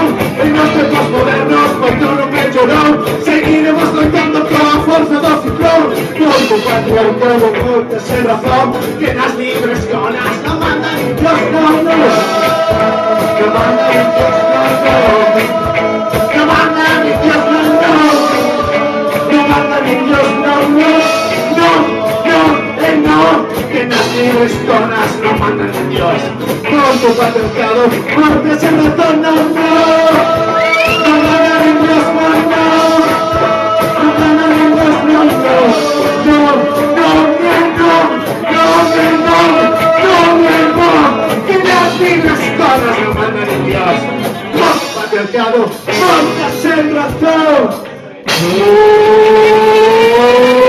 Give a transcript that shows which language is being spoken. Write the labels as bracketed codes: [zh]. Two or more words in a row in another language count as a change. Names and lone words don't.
[es] En nuestros tiempos modernos, por todo lo que lloró, [gl] seguiremos loitando con forza do ciclón. Morto patriarcado, morta sen razón, que nas libres conas [es] no manda ni Dios, no, no, no manda ni Dios, no, no, no manda ni Dios, no, no, no manda ni Dios, no, no, no, no, [gl] que nas libres conas [es] no mandan ni Dios. [gl] Morto patriarcado, morte sen razón, [es] no, no, no manda ni Dios, no, no, no manda ni Dios, no, no, no, no, no, [gl] que nas libres conas [es] no mandan ni Dios. [gl] Morto patriarcado, morte sen razón.